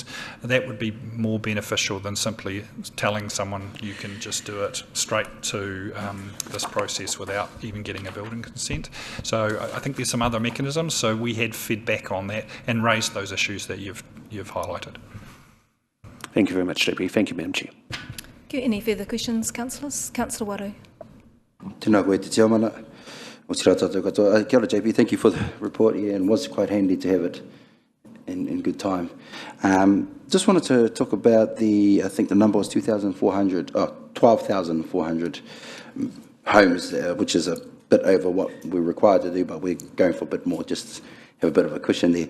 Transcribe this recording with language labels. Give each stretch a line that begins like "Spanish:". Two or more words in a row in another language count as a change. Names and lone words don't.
English: That would be more beneficial than simply telling someone you can just do it straight to this process without even getting a building consent. So I think there's some other mechanisms. So we had feedback on that and raised those issues that you've highlighted. Thank you very much, JP. Thank you, Madam Chair. Any further questions, councillors? Councillor Waru.
Māori: Tēnā koe te tiamana. O tira tātou katoa. Kia ora, JP.
English: Thank you for the report here, and it was quite handy to have it in good time. Just wanted to talk about I think the number was 12,400 homes, which is a bit over what we're required to do, but we're going for a bit more, just have a bit of a cushion there.